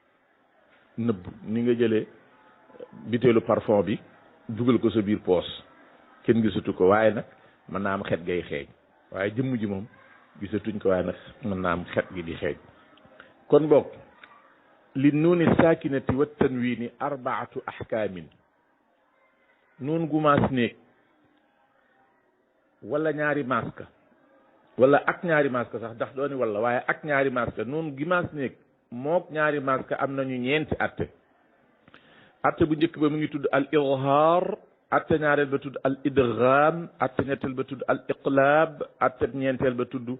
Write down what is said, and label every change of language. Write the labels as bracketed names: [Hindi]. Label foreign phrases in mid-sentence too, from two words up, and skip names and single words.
[Wolof] ni nga jëlee biteelu parfum bi dugal ko sa biir poos kenn gisatu ko waaye nag mën naa am xet gay xeeñ waaye jëmm ji moom gisatuñ ko waaye nag mën naa am xet gi di xeeñ kon boog li [Arabic] نون ساكنة وتنوين أربعة أحكام [Wolof] nuun gu maas néeg wala ñaari maska wala ak ñaari maska sax ndax dooni wala waaye ak ñaari maska nuun gi maas néeg mook ñaari maska am nañu ñeenti atte atte bu njëkk ba mu ngi tudd al izhaar atte ñaareel ba tudd al idgham atte ñetteel ba tudd al iqlaab atte ñeenteel ba tudd